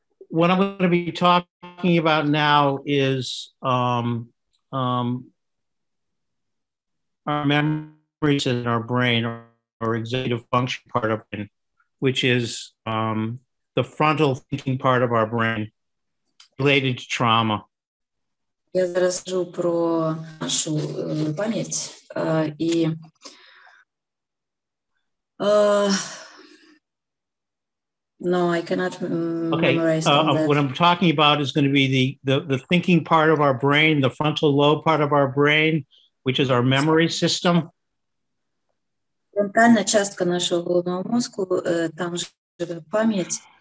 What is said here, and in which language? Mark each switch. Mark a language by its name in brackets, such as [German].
[English] What I'm going to be talking about now is our memories in our brain, or executive function part of it, which is the frontal thinking part of our brain related to trauma. [Ukrainian] Я зараз кажу про нашу пам'ять і [English] no, I cannot memorize that. What I'm talking about is going to be the thinking part of our brain, the frontal lobe part of our brain, which is our memory system. [Ukrainian] Фронтальна частка нашого головного мозку, там живе пам'ять.